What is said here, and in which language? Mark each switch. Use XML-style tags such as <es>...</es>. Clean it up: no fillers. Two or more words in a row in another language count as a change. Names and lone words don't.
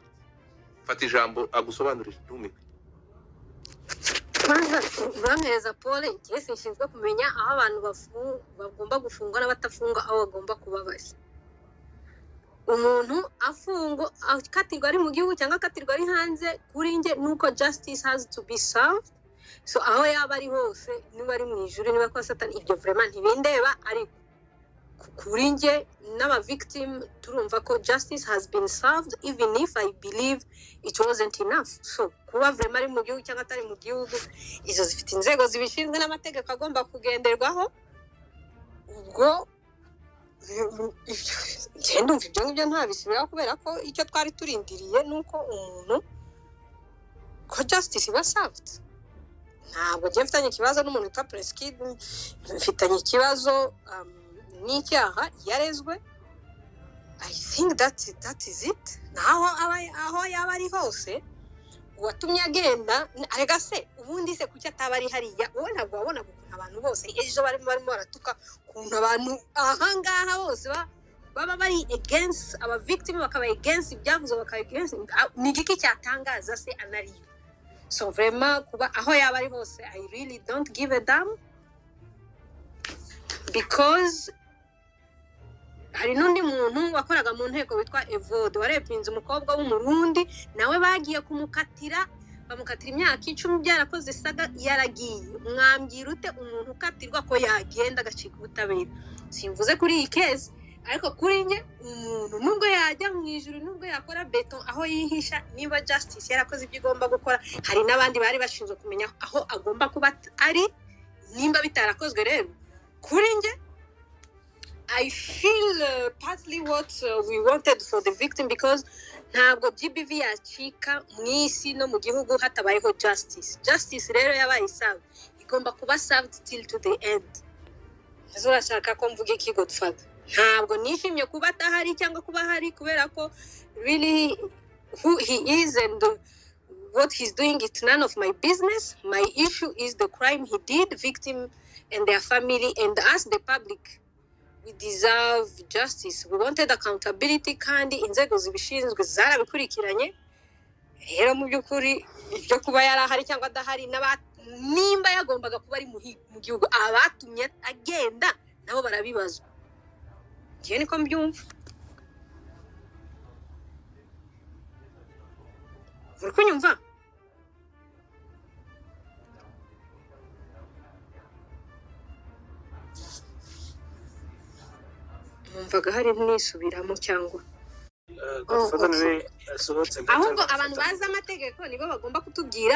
<rw>Fata ijambo agusobanurire ntume. Urameza Paul, igihe sinshinzwe kumenya aho abantu bagomba gufungwa n'abatafunga, aho bagomba kuba bari. Umuntu afungo akatirwa ari mu gihugu cyangwa akatirwa ari hanze, kuri nge nuko</rw> <en>justice has to be served.</en> <rw>So aho yaba ari hose, niba ari mu ijuru niba kwa Satani, ibyo vraiment ntibindeba, ariko kuri nge n'aba victim turumva ko</rw> <en>justice has been served, even if I believe it wasn't enough.</en> <rw>So kuba vraiment ari mu gihugu cyangwa atari mu gihugu, izo zifite inzego zibishinzwe n'amategeko agomba kugenderwaho. Ubwo ndumva ibyo ngibyo ntabisubiraho, kubera ko icyo twari turindiriye nuko umuntu ko justice iba served. Ntabwo njye mfitanye ikibazo n'umuntu witwa Prince Kid, mfitanye ikibazo n'icyaha yarezwe.</rw> <en>I think that is it.</en> <rw>Aho yaba ari hose, uwatumye agenda arega se ubundi se kuki ataba ari hariya. Wowe ntabwo wabona ukuntu abantu bose ejo barimo baratuka, ukuntu abantu ahangaha bose baba bari against aba victim, bakaba against ibyavuze, bakaba against ni igiki cyatangaza se anariyo. So vraiment kuba aho yaba ari hose,</rw> <en>I really don't give a damn,</en> <rw>because hari n'undi muntu wakoraga mu nteko witwa Evode warepinze umukobwa w'umurundi nawe bagiye kumukatira bamukatira imyaka 10 byarakoze saga yaragiye mwambwira ute umuntu ukatirwa ko yagenda agacika ubutabera simvuze kuri iyi case ariko kuri nge umuntu nubwo yajya mu ijuru nubwo yakora beton aho yihisha niba justice yarakoze ibyo igomba gukora hari n'abandi bari bashinzwe kumenya aho agomba kuba ari nimba bitarakozwe rero kuri nge</rw> <en>I feel partly what we wanted for the victim because</en> <rw>ntabwo GBV yacika mwisi no mu gihugu hatabayeho justice rero yabaye served igomba kuba</rw> <en>served till to the end</en> <rw>azurashaka ko mvuge iki Godfather ntabwo nishimye kuba atahari cyangwa kuba hari kubera ko</rw> <en>really who he is and what he's doing it's none of my business my issue is the crime he did victim and their family and us the public we deserve justice we wanted accountability</en> <rw>kandi inzego zibishinzwe zarabikurikiranye rero mu byukuri ibyo kuba yarahari cyangwa adahari nimba yagombaga kuba ari mu gihugu abatumye agenda nabo barabibazwa ngiye niko mbyumva uri kunyumva numvaga hari nisubiramo cyangwa ahubwo abantu bazi amategeko nibo bagomba kutubwira</rw>